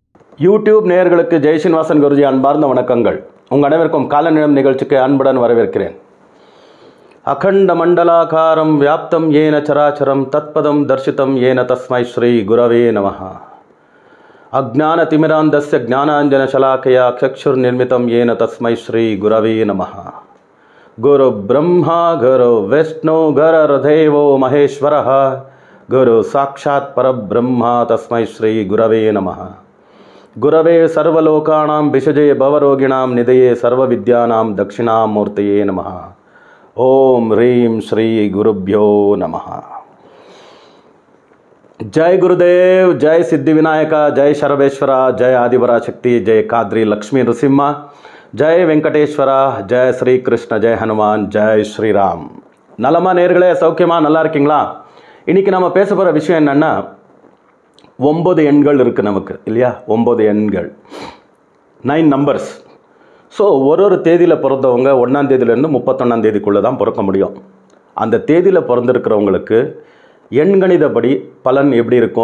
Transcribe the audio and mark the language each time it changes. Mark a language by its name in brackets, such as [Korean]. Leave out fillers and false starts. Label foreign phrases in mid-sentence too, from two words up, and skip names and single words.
[Tamil] யூடியூப் நேயர்களுக்கு ஜெய்ஸ்ரீனிவாசன் குருஜி அன்பார்ந்த வணக்கங்கள். உங்கள் அனைவருக்கும் காலநிலம் நிகழ்ச்சிக்கு அன்புடன் வரவேற்கிறேன். [Sanskrit] अखण्ड मण्डलाकारं व्याप्तं येन चराचरम् तत्पदं दर्शितं येन तस्मै श्री गुरवे नमः. अज्ञान तिमिरान्धस्य ज्ञानाञ्जन शलाकया चक्षुर् निर्मितं येन तस्मै श्री गुरवे नमः. गुरु ब्रह्मा गुरु विष्णु गुरुर्देवो महेश्वरः गुरु साक्षात् परब्रह्म तस्मै श्री गुरवे नमः. गुरवे सर्वलोकानां विषजे भवरोगिणां निधये सर्वविद्यानां दक्षिणामूर्तये नमः. ओम ह्रीं श्री गुरुभ्यो नमः. जय गुरुदेव, जय सिद्धिविनायक, जय शरवेश्वर, जय आदिपराशक्ति, जय काद्री लक्ष्मी नृसिंह, जय वेंकटेश्वर, जय श्री कृष्ण, जय हनुमान, जय श्री राम. [Tamil] नलमा நேயர்களே, சௌக்கியமா நல்லா இருக்கீங்களா? இன்னைக்கு நம்ம பேச போகிற விஷயம் என்னன்னா, 9 எண்கள் இருக்குது நமக்கு இல்லையா? 9 எண்கள், 9 நம்பர்ஸ். ஸோ ஒரு தேதியில் பிறந்தவங்க 1ஆம் தேதியிலேருந்து 31ஆம் தேதிக்குள்ளே தான் பிறக்க முடியும். அந்த தேதியில் பிறந்திருக்கிறவங்களுக்கு எண்கணிதப்படி பலன் எப்படி இருக்கும்?